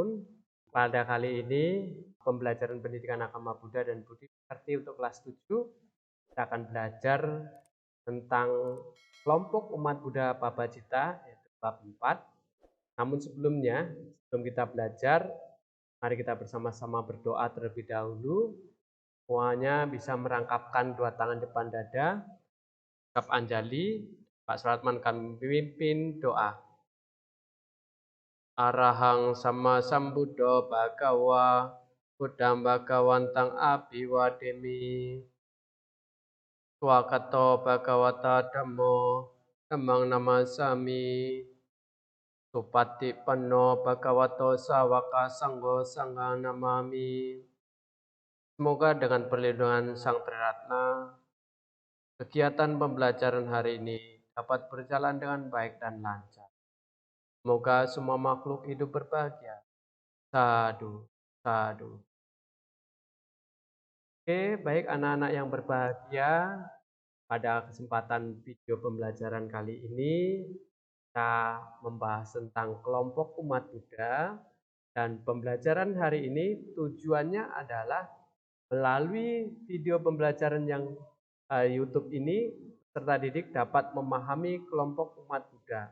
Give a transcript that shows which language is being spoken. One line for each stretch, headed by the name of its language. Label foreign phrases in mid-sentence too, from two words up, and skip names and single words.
Indonesian: Pada kali ini pembelajaran pendidikan agama Buddha dan Budi Pekerti untuk kelas 7 kita akan belajar tentang kelompok umat Buddha Pabajita yaitu bab 4. Namun sebelumnya, sebelum kita belajar, mari kita bersama-sama berdoa terlebih dahulu. Semuanya bisa merangkapkan dua tangan depan dada. Sikap Anjali, Pak Suratman kami pimpin doa.
Pali: Arahang sama sambuddho bhagawa, Buddham bhagawantang abhiwademi. Swakato bhagawata dhammo, dhammang namasami. Supati panno bhagavato sawaka sanggo sanghang namami.
Indonesian: Semoga dengan perlindungan Sang Triratna, kegiatan pembelajaran hari ini dapat berjalan dengan baik dan lancar. Semoga semua makhluk hidup berbahagia.
Pali: Sadu, sadu.
Indonesian: Oke, baik anak-anak yang berbahagia, pada kesempatan video pembelajaran kali ini kita membahas tentang kelompok umat Buddha, dan pembelajaran hari ini tujuannya adalah melalui video pembelajaran yang YouTube ini peserta didik dapat memahami kelompok umat Buddha.